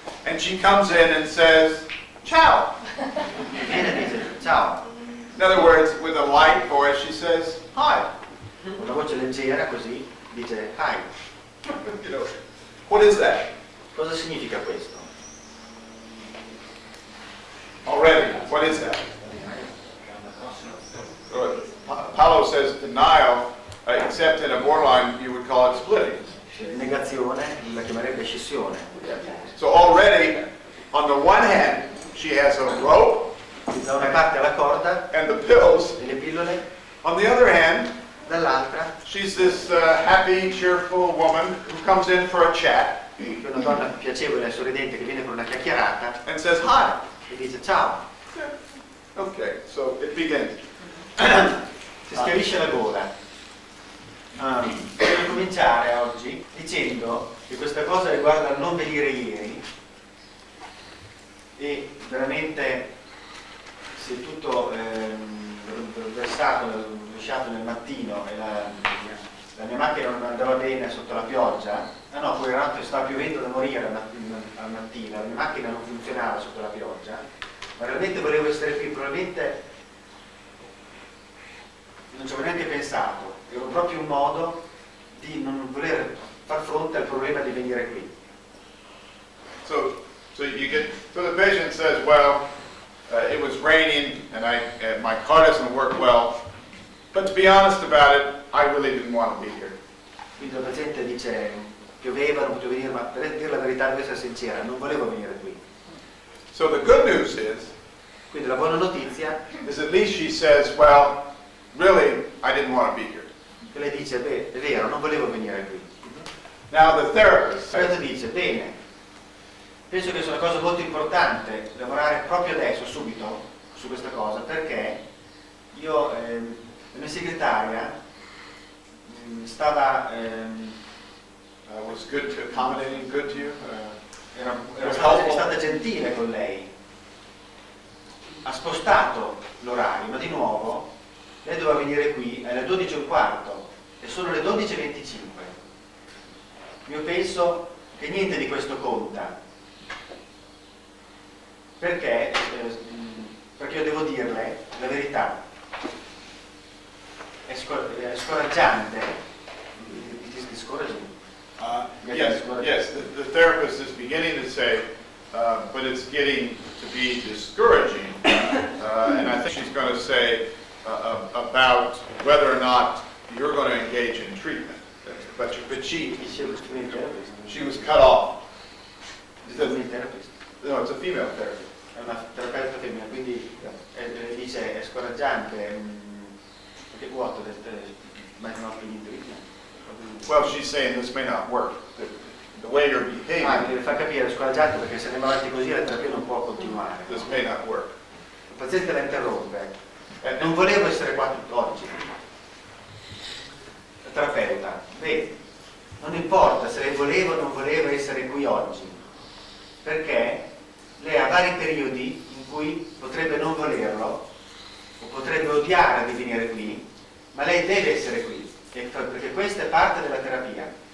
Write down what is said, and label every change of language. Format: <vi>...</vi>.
<en>and she comes in and says, "Ciao."</en> <it>Viene e dice ciao.</it> <en>In other words, with a light voice, she says, "Hi."</en> <it>Con una voce leggera così dice hi.</it> <en>You know, what is that?</en> <it>Cosa significa questo?</it> <en>Already, what is that? Paolo says denial, except in a borderline, you would call it splitting.</en> <it>Negazione la chiamerebbe scissione.</it> <en>So already, on the one hand, she has a rope</en> <it>Da una parte la corda</it> <en>and the pills.</en> <it>e le pillole,</it> <en>On the other hand,</en> <it>dall'altra</it> <en>she's this happy, cheerful woman who comes in for a chat</en> <it>è una donna piacevole e sorridente che viene per una chiacchierata</it> <en>and says hi.</en> <it>e dice ciao.</it> <en>Okay, so it begins.</en> <it>Si schiarisce la gola. Voglio cominciare oggi dicendo che questa cosa riguarda il non venire ieri e veramente si è tutto rovesciato nel mattino e la mia macchina non andava bene sotto la pioggia. No, poi in realtà stava piovendo da morire al mattino, la mia macchina non funzionava sotto la pioggia, ma realmente volevo essere qui, probabilmente non ci avevo neanche pensato, era proprio un modo di non voler far fronte al problema di venire qui.</it> <en>So the patient says, well, it was raining and my car doesn't work well, but to be honest about it, I really didn't want to be here.</en> <it>Quindi la paziente dice, pioveva, non potevo venire, ma per dire la verità, devo essere sincera, non volevo venire qui.</it> <en>So the good news is</en> <it>Quindi la buona notizia</it> <en>at least she says, well, really, I didn't want to be here.</en> <it>che lei dice, beh, è vero, non volevo venire qui.</it> <en>Now the therapist</en> <it>Il terapeuta</it> <en>says,</en> <it>dice, bene, penso che sia una cosa molto importante lavorare proprio adesso, subito, su questa cosa, perché io, la mia segretaria stava,</it> <en>was accommodating good to you?</en> <it>era stata gentile con lei, ha spostato l'orario, ma di nuovo lei doveva venire qui alle 12:15 e sono le 12:25. Io penso che niente di questo conta, perché io devo dirle la verità, è scoraggiante.</it> <en>Discouraging. Yes, the therapist is beginning to say, but it's getting to be discouraging. And I think she's going to say, about whether or not you're going to engage in treatment. But she was cut off. No, it's a female therapist.</en> <it>È una terapeuta femmina, quindi dice è scoraggiante, perché</it> <en>what might not be in treatment. Well, she's saying this may not work. The way you're behaving,</en> <it>Deve far capire, è scoraggiante perché se andiamo avanti così la terapia non può continuare.</it> <en>this may not work.</en> <it>Il paziente la interrompe. Non volevo essere qua oggi. La terapeuta, beh, non importa se lei voleva o non voleva essere qui oggi, perché lei ha vari periodi in cui potrebbe non volerlo o potrebbe odiare di venire qui, ma lei deve essere qui, perché questa è parte della terapia.</it>